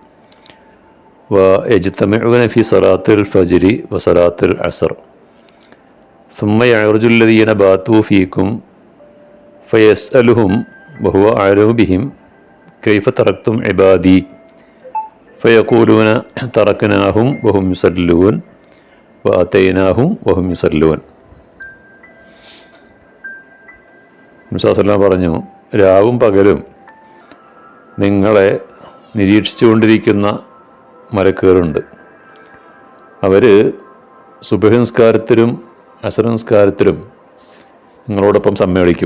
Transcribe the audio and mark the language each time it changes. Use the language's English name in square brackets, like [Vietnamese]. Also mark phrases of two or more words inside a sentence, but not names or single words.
[Arabic] ويجتمعون في صلاة الفجر وصلاة العصر ثم يعرج الذين باتوا فيكم فيسألهم وهو أعلم بهم كيف تركتم عبادي فيقولون تركناهم وهم يصلون وأتيناهم وهم يصلون. [Malayalam] മുസല്ലം പറഞ്ഞു, രാവും പകലും നിങ്ങളെ നിരീക്ഷിച്ചുകൊണ്ടിരിക്കുന്ന മലക്കുകളുണ്ട്. അവർ സുബഹി നിസ്കാരത്തിലും അസർ നിസ്കാരത്തിലും നിങ്ങളോടൊപ്പം സമ്മേളിക്കും.